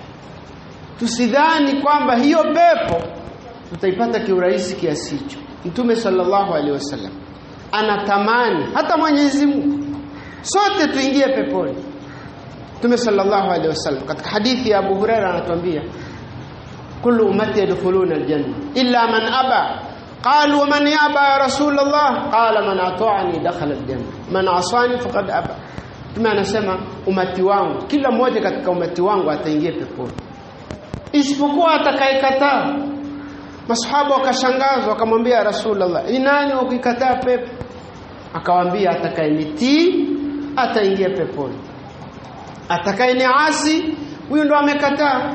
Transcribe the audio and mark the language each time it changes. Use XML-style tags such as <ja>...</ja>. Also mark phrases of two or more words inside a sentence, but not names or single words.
<sw>Tusidhani kwamba hiyo pepo tutaipata kiurahisi kiasi hicho. Mtume</sw> <ar>صلى الله عليه وسلم</ar> <sw>anatamani hata Mwenyezi Mungu sote tuingie peponi. Mtume</sw> <ar>صلى الله عليه وسلم</ar> <sw>katika hadithi ya Abu Huraira anatuambia,</sw> <ar>كل أمتي يدخلون الجنة إلا من أبى. قالوا من يأبى يا رسول الله؟ قال من أطاعني دخل الجنة من عصاني فقد أبى.</ar> <sw>Mtume anasema umati wangu, kila mmoja katika umati wangu ataingia peponi isipokuwa atakayekataa. Masahaba wakashangazwa, wakamwambia Rasulullah, ni nani ukikataa pepo? Akawaambia, atakayenitii ataingia peponi, atakayeniasi huyo ndo amekataa.</sw>